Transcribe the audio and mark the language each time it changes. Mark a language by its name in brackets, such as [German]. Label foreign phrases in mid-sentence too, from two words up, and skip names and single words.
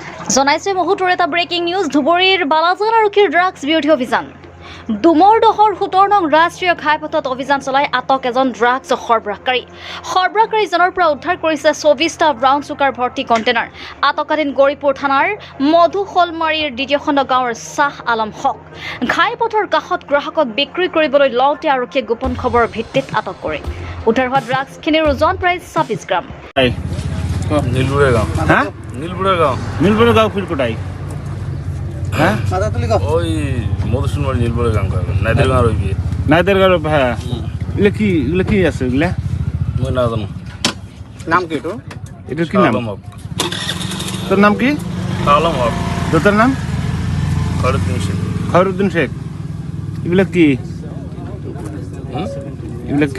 [Assamese] জনাইছে মুহূৰ্তৰ এটা [English] breaking news [Assamese] ধুবুৰীৰ বালাজান আৰক্ষীৰ ড্ৰাগছ বিৰোধী অভিযান ডুমৰ দহৰ 17 নং ৰাষ্ট্ৰীয় ঘাইপথত অভিযান চলাই আটক এজন ড্ৰাগছ সৰবৰাহকাৰীজনৰ পৰা উদ্ধাৰ কৰিছে 24টা [English] brown sugar [Assamese] ভৰ্তি কণ্টেইনাৰ আটকাধীন গৌৰীপুৰ থানাৰ মধুশলমাৰীৰ দ্বিতীয় খণ্ড গাঁৱৰ শাহ আলম হক ঘাইপথৰ কাষত গ্ৰাহকক বিক্ৰী কৰিবলৈ লওঁতে আৰক্ষীয়ে গোপন খবৰৰ ভিত্তিত আটক কৰে উদ্ধাৰ হোৱা ড্ৰাগছখিনিৰ ওজন প্ৰায় 26 গ্ৰাম নীলপুরে গাঁও ফির কোটাই হ্যাঁ ওই মধুসূনমারি নীলপুরে গাঁও নাইদের গাঁও রইবি [Bangla] নাইদের গাঁও হ্যাঁ এগুলো কি আছে এগুলা [Assamese] মই না জানো নাম কি তো এটা কি নাম আলম হক তোর নাম কি আলম হক তোর নাম খরুদ্দিন শেখ [Bangla] খয়রুদ্দিন শেখ এগুলা কি এগুলা কি